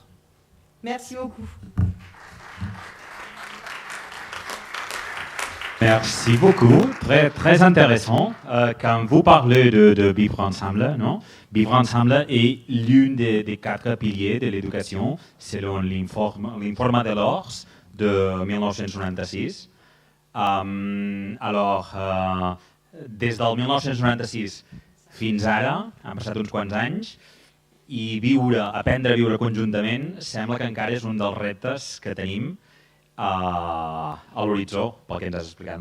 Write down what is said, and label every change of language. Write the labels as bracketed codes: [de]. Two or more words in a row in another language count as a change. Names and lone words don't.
[fr] Merci beaucoup. Merci beaucoup, très, très intéressant. Quand vous parlez de vivre ensemble, non? Vivre ensemble est l'une des 4 piliers de l'éducation, selon l'informe de l'ORS de 1996. [ca] Des del 1996 fins ara, han passat uns quants anys, i aprendre a viure conjuntament sembla que encara és un dels reptes que tenim a l'horitzó, pel que ens has explicat.